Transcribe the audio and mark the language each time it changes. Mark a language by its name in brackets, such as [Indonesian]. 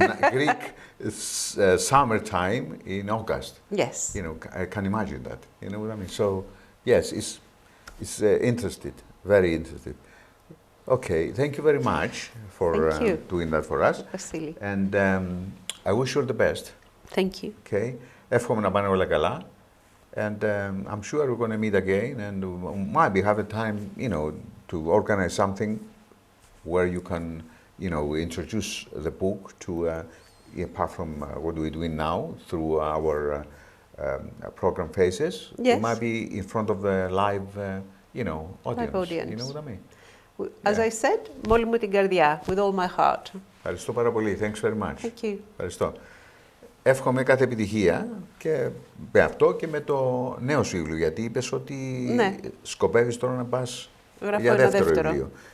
[English] Greek summertime in August. Yes. I can imagine that. You know what I mean? So, yes, it's interested, very interested. Okay, thank you very much for doing that for us. [Greek] Βασίλη. [English] And I wish you all the best. Thank you. [Greek] Okay, εύχομαι να πάνε όλα καλά. [English] And I'm sure we're going to meet again, and maybe have a time, to organize something where you can, introduce the book to, apart from what we're doing now through our program phases, yes. Might be in front of the live, audience. Live audience. You know what I mean? As I said, [Greek] με όλη μου την καρδιά, [English] with all my heart. [Greek] Ευχαριστώ πάρα πολύ. [English] Thanks very much. Thank you. [Greek] Ευχαριστώ. Εύχομαι κάθε επιτυχία και με αυτό και με το νέο σου βιβλίο, γιατί είπες ότι σκοπεύεις τώρα να πας για δεύτερο βιβλίο.